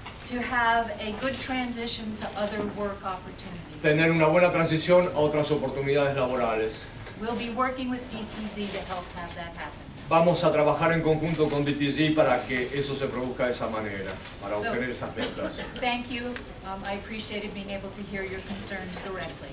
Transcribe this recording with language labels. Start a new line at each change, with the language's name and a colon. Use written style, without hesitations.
English: to have a good transition to other work opportunities.
Spanish: tener una buena transición a otras oportunidades laborales.
English: We'll be working with DTZ to help have that happen.
Spanish: Vamos a trabajar en conjunto con DTG para que eso se produzca de esa manera, para obtener esas metas.
English: Thank you. I appreciated being able to hear your concerns directly.